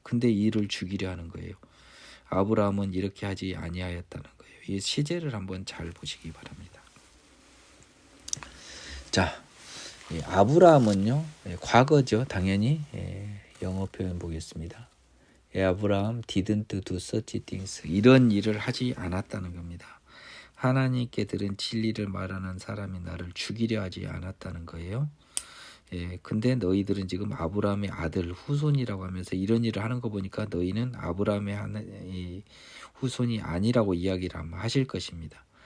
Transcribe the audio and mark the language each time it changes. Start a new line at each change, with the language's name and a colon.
Korean: 근데 이를 죽이려 하는 거예요. 아브라함은 이렇게 하지 아니하였다는 거예요. 이 시제를 한번 잘 보시기 바랍니다. 자, 아브라함은요 과거죠. 당연히 영어 표현 보겠습니다.
English: 아브라함 didn't do such things.
Korean: 이런 일을 하지 않았다는 겁니다. 하나님께 들은 진리를 말하는 사람이 나를 죽이려 하지 않았다는 거예요. 근데 너희들은 지금 아브라함의 아들 후손이라고 하면서 이런 일을 하는 거 보니까 너희는 아브라함의 후손이 아니라고 이야기를 아마 하실 것입니다.